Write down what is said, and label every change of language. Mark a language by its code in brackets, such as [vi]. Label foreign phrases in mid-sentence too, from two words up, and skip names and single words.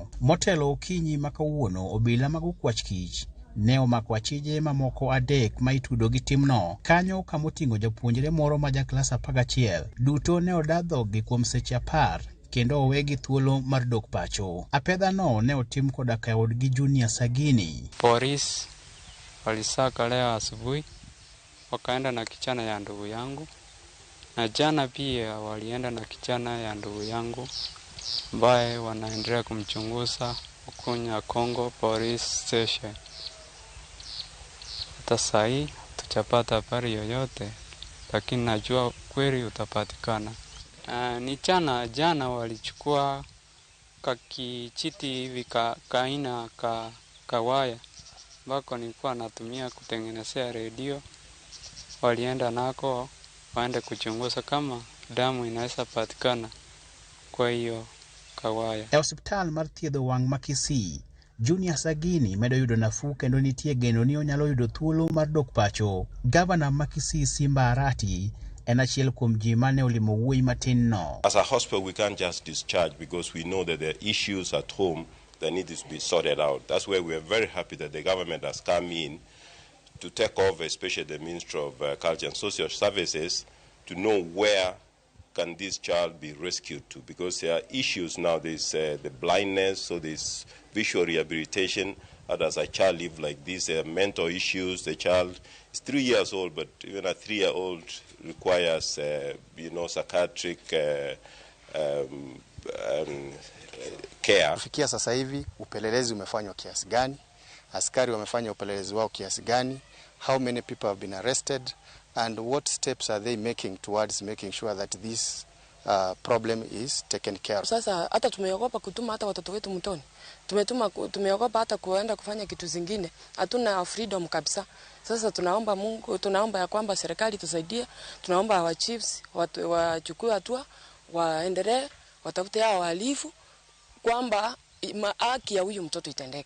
[luo] Motelo okinyi makawuono obila mag Okwach Kich ne omako achije mamoko 3 ma itudo gi timno. Kanyo kamoting'o japuonjre moro ma jaklas 11 duto ne odadho gi kuom seche 10 kendo owegi thuolo mar dok pacho. Apedha no ne otim koda kaod gi Junior Sagini. [sw] Polisi walisaka leo asubuhi wakaenda na kichana ya ndugu yangu, na jana pia walienda na kichana ya ndugu yangu ambaye wanaendelea kumchunguza Ukunya Kongo Police Station. Hata sahi tutapata habari yoyote, lakini najua kweli utapatikana. Ni jana walichukua kakichiti hivi kaina kawaya ambako nilikuwa natumia kutengenezea redio. Walienda nako waende kuchunguza kama damu inaweza patikana kwa hiyo kawaya. [luo] E hospital mar thiedho wang' ma Kisii, Junior Sagini medo yudo nafu kendo nitie geno ni onyalo yudo thuolo mar dok pacho. Gavana ma Kisii Simba Arati en achiel kuom ji mane olimo wuoyi matin no. [en] As a hospital we can't just discharge because we know that there are issues at home that need to be sorted out. That's why we are very happy that the government has come in to take over, especially the Ministry of Culture and Social Services, to know where can this child be rescued to? Because there are issues now. There's the blindness, so there's visual rehabilitation. How does a child live like this? There are mental issues. The child is 3 years old, but even a 3-year-old requires, psychiatric care. [sw] Kufikia sasa hivi upelelezi umefanywa kiasi gani? Askari wamefanya upelelezi wao kiasi gani? [en] How many people have been arrested? And what steps are they making towards making sure that this problem is taken care of? [sw] Sasa hata tumeogopa kutuma hata watoto wetu mtoni. Tumeogopa hata kuenda kufanya kitu zingine. Hatuna freedom kabisa. Sasa tunaomba Mungu, tunaomba ya kwamba serikali tusaidie. Tunaomba wa chiefs wachukue hatua, waendelee, watafute hao wahalifu kwamba haki ya huyu mtoto itendeke.